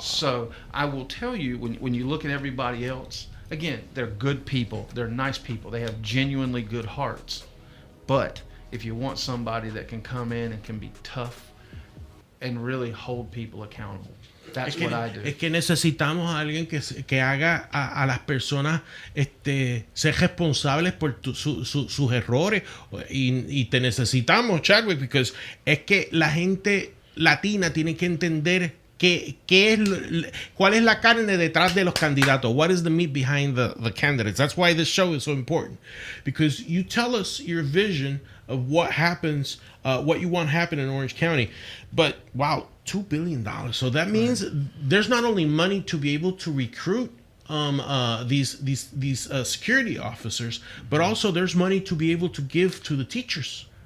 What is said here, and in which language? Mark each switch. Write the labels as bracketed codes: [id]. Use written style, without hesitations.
[en] So I will tell you, when you look at everybody else, again, they're good people. They're nice people. They have genuinely good hearts. But if you want somebody that can come in and can be tough and really hold people accountable, that's what I do. [es] Es que necesitamos a alguien que haga a las personas ser responsables por sus errores, y te necesitamos, Chadwick, because es que la gente latina tiene que entender cuál es la carne detrás de los candidatos. [en] What is the meat behind the candidates? That's why this show is so important, because you tell us your vision of what happens, what you want to happen in Orange County. But wow, $2 billion. So that means there's not only money to be able to recruit these security officers, but also there's money to be able to give to the teachers.